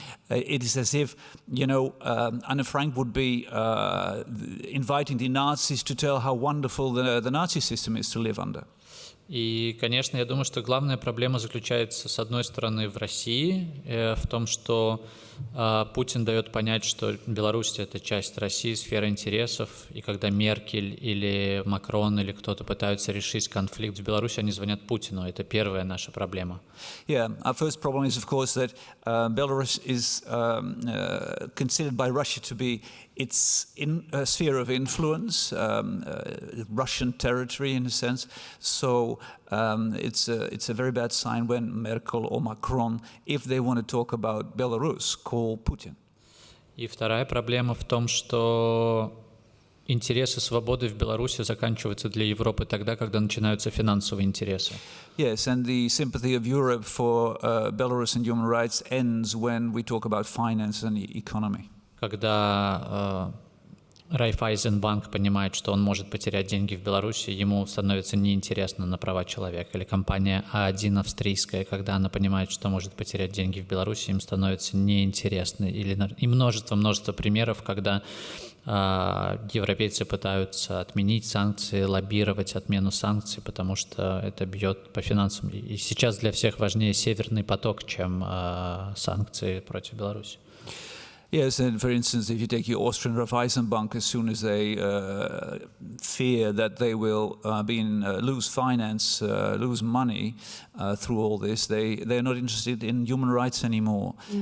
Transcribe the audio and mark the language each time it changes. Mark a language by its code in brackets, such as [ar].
[en] It is as if, Anne Frank would be inviting the Nazis to tell how wonderful the Nazi system is to live under. [ru] И, конечно, я думаю, что главная проблема заключается, с одной стороны, в России, в том, что Путин дает понять, что Беларусь — это часть России, сфера интересов, и когда Меркель или Макрон или кто-то пытаются решить конфликт в Беларуси, они звонят Путину. Это первая наша проблема. [en] Yeah, our first problem is, of course, that Belarus is considered by Russia to be its sphere of influence, Russian territory in a sense. So it's a very bad sign when Merkel or Macron, if they want to talk about Belarus, call Putin. [ru] И вторая проблема в том, что интересы свободы в Беларуси заканчиваются для Европы тогда, когда начинаются финансовые интересы. [en] Yes, and the sympathy of Europe for Belarus and human rights ends when we talk about finance and economy. [ru] Когда Райфайзенбанк понимает, что он может потерять деньги в Беларуси, ему становится неинтересно на права человека. Или компания А1 австрийская, когда она понимает, что может потерять деньги в Беларуси, им становится неинтересно. И множество примеров, когда европейцы пытаются отменить санкции, лоббировать отмену санкций, потому что это бьет по финансам. И сейчас для всех важнее Северный поток, чем санкции против Беларуси. [en] Yes, and for instance, if you take your Austrian Raiffeisenbank, as soon as they fear that they will lose finance, lose money through all this, they're not interested in human rights anymore.